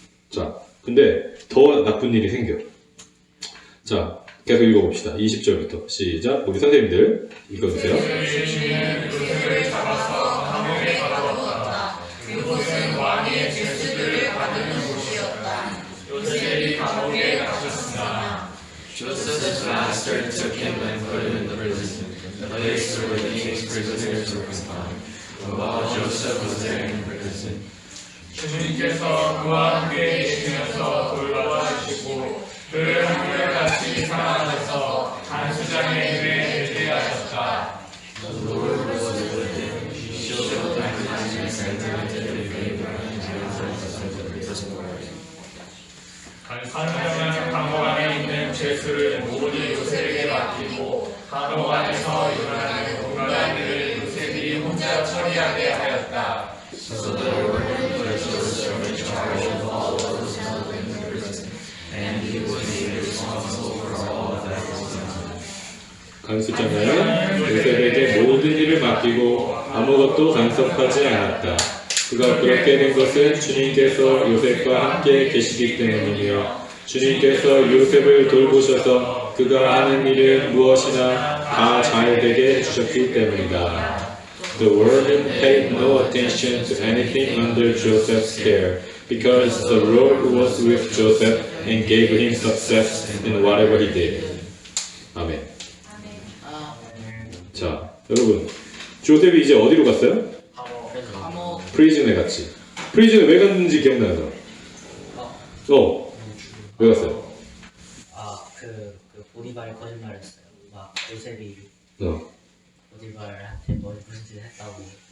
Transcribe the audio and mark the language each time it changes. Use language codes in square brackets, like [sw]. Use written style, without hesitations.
[ko] 자, 근데 더 나쁜 일이 생겨. 자, 계속 읽어봅시다. 20절부터 시작. 우리 선생님들 읽어주세요. 요셉을 잡아서 감옥에 가두었다. 그곳은 왕의 죄수들을 가두는 곳이었다. 요셉이 감옥에 갇혔으나 [en] Joseph's master took him and put him in the prison, the place where the king's prisoners were confined. while Joseph was there in prison. [ko] 주님께서 그와 함께 계시면서 돌봐주시고 그를 한결같이 사랑하셔서 단수장의 일에 되게 하셨다. [en] The Lord was with him. He showed him kindness and granted him favor in the presence of the prison guard. [ko] 단수장은 감옥 안에 있는 죄수를 모두 요셉에게 맡기고 감옥 안에서 일어나는 온갖 일을 요셉이 혼자 처리하게 하였다. [en] So the Lord put Joseph in charge of all those held in the prison, and he was made responsible for all that was done. [ko] 간수장은 요셉에게 모든 일을 맡기고 아무것도 간섭하지 않았다. 그가 그렇게 된 것은 주님께서 요셉과 함께 계시기 때문이며 주님께서 요셉을 돌보셔서 그가 하는 일은 무엇이나 다 잘 되게 해주셨기 때문이다. [en] The warden paid no attention to anything under Joseph's care because the Lord was with Joseph and gave him success in whatever he did. [ko] 아멘. 자, 여러분, 조셉이 이제 어디로 갔어요? 감옥. 프리즌에 갔지. 프리즌에 왜 갔는지 기억나요? 왜 갔어요? 그 보디발이 거짓말했어요. 막 요셉이 보디발한테 무슨 짓 했다고.